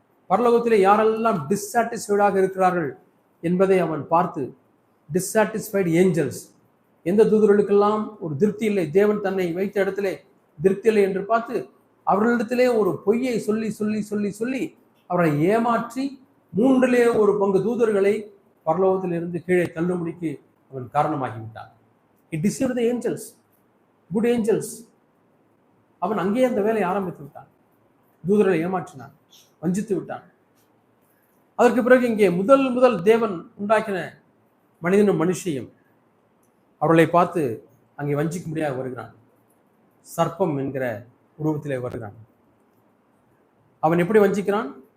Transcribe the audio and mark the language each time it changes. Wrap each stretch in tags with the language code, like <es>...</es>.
<ta>பரலோகத்திலே யாரெல்லாம் டிஸ்சாட்டிஸ்ஃபைடாக இருக்கிறார்கள் என்பதை அவன் பார்த்து,</ta> <en>dissatisfied angels,</en> <ta>எந்த தூதர்களுக்கெல்லாம் ஒரு திருப்தி இல்லை, தேவன் தன்னை வைத்த இடத்திலே திருப்தி இல்லை என்று பார்த்து அவர்களிடத்திலே ஒரு பொய்யை சொல்லி சொல்லி சொல்லி சொல்லி அவரை ஏமாற்றி 1/3 தூதர்களை பரலோகத்திலிருந்து கீழே தள்ளும்படிக்கு அவன் காரணமாகிவிட்டான்.</ta> <en>He deceived the angels, good angels.</en> <ta>அவன் அங்கேயே அந்த வேலையை ஆரம்பித்து விட்டான். தூதர்களை ஏமாற்றினான், வஞ்சித்து விட்டான். அதற்கு பிறகு இங்கே முதல் தேவன் உண்டாக்கின மனிதனும் மனுஷியும் அவர்களை பார்த்து அங்கே வஞ்சிக்க முடியாது வருகிறான். சர்ப்பம் என்கிற உருவத்திலே வருகிறான். அவன் எப்படி வஞ்சிக்கிறான்?</ta>